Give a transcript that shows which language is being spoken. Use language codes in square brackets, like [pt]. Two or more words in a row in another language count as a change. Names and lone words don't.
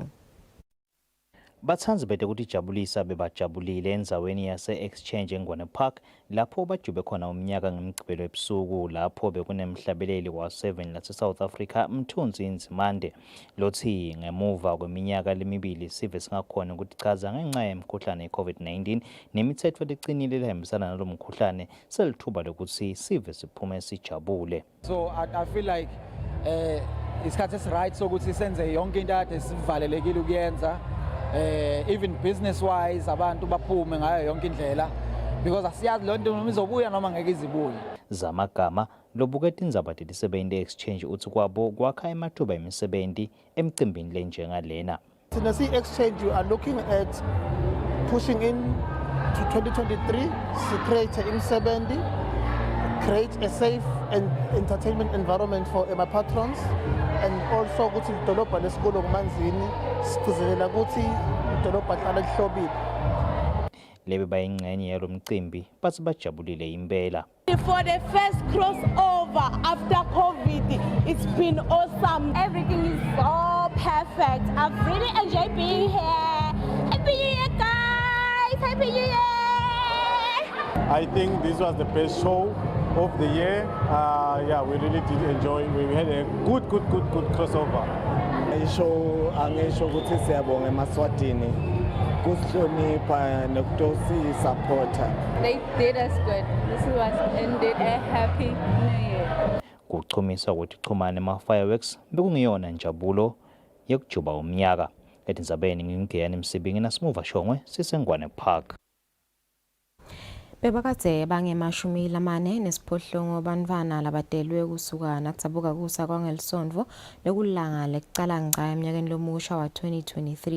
[ss] Bathanzi bede kutijabulisa bebajabulile endzaweni yase Exchange eNgwane Park lapho bajube khona umnyaka ngemgcibelo ebusuku lapho bekunemhlabeleli wa7 lase South Africa Mthunzi Nzimande lothi ngemuva kweminyaka lemibili sive singakhona ukutichaza ngenxa yemkhuhlane iCovid-19 nemithetho lecinile lehambisana nalomkhuhlane selithuba lokuthi sive siphume sijabule. [en] So I feel like [zu] isikhathi esiright sokuthi senze yonke into ade sivalelekile ukuyenza. [en] Even business wise [zu] abantu baphume ngayo yonke indlela because asiyazi lonto noma izobuya noma ngeke izibuye. [ss] Zamagama lobuketa indzaba telisebenzi exchange uthi kwabo kwakha emathuba emisebenzi emcimbini lenjengalena. [en] Sina exchange you are looking at pushing in to 2023 to create imisebenzi create a safe and entertainment environment for my patrons, and also [ss] ukuthi idolobha lesikole kumanzini sigcizelela ukuthi idolobha lihlala lihlobile. Lebe bayingxenye yalo mcimbi bathi bajabulile impela. [en] For the first crossover after COVID, it's been awesome. Everything is so perfect. I've really enjoyed being here. Happy New Year, guys! Happy New Year! I think this was the best show of the year. Yeah, we really did enjoy. We had a good crossover. [ss] Isho angisho ukuthi siyabonga eMaswatini kusihlonipha nokutosi-supporter. They did us good. This was ended a happy new year. Kuchumisa ukuthi chumane ma-fireworks bekungiyona njabulo yokujuba umnyaka. Etindzabeni ngingiyani Msibingi naSimuva Shongwe sisengwane Park. Bebakadze bangemashumi lamane nesiphohlongo bantfwana labadelwe kusuka nakutsabuka kusa kwangelisonto lekulanga lekucala ngca emnyakeni lomusha wa 2023.